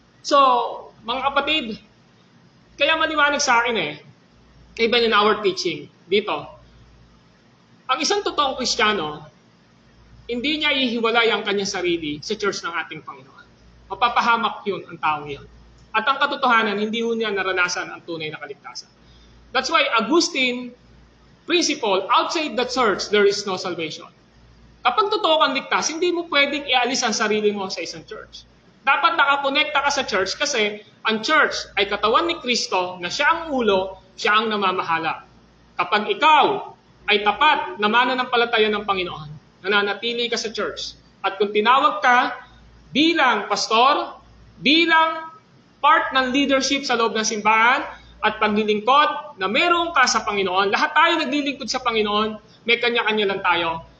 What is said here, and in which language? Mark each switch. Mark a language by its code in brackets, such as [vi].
[tl] So, mga kapatid, kaya maliwanag sa akin [en] even in our teaching [tl] dito, ang isang totoong Kristiyano, hindi niya ihiwalay ang kanyang sarili sa church ng ating Panginoon. Mapapahamak yun ang tao yun. At ang katotohanan, hindi ho niya naranasan ang tunay na kaligtasan. [en] That's why Augustine principle, outside the church, there is no salvation. [tl] Kapag totoo kang ligtas, hindi mo pwedeng ialis ang sarili mo sa isang church. Dapat nakakonekta ka sa church kasi ang church ay katawan ni Kristo na siya ang ulo, siya ang namamahala. Kapag ikaw ay tapat na mananampalataya ng Panginoon, nananatili ka sa church. At kung tinawag ka bilang pastor, bilang part ng leadership sa loob ng simbahan, at paglilingkod na meron ka sa Panginoon, lahat tayo naglilingkod sa Panginoon, may kanya-kanya lang tayo.